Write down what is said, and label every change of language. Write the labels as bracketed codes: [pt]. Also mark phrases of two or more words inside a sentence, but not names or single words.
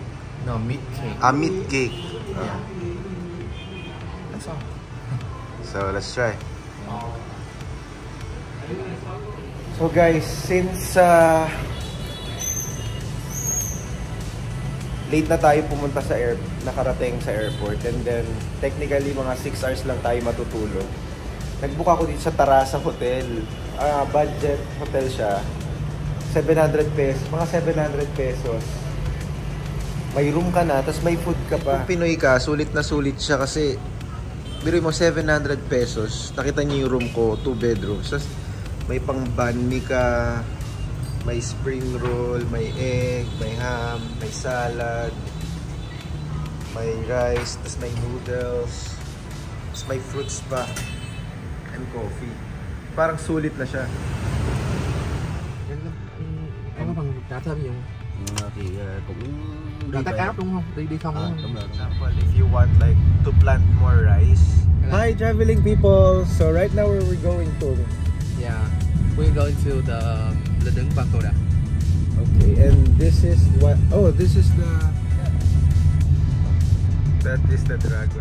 [en] No, meat cake. Meat cake. Yeah. That's all. So let's try. So guys, since late [tl] na tayo pumunta sa nakarating sa airport, [en] and then technically [tl] mga 6 hours lang tayo matutulog. Nagbook ako dito sa Tarasa Hotel. [en] Budget hotel [tl] siya. 700 pesos, mga 700 pesos. May room ka na, tapos may food ka pa. Kung Pinoy ka, sulit na sulit siya kasi biruin mo 700 pesos. Nakita niyo yung room ko, 2 bedrooms. Tapos may pang [vi] banh mi [tl] ka, may [en] spring roll, [tl] may egg, may ham, may salad, may rice, tapos may noodles, tapos may fruits pa, [en] and coffee. [tl] Parang sulit na siya. [vi] Em có phần trả thêm gì không? Thì cũng Đã tắt áo đúng không? Đi không đúng không? đúng rồi. [en] For example, if you want like to plant more rice. Hi traveling people! So right now where we're going to? Yeah, we're going to the Ledeng Pagoda. Okay, and this is what? Oh, this is the. That is the dragon.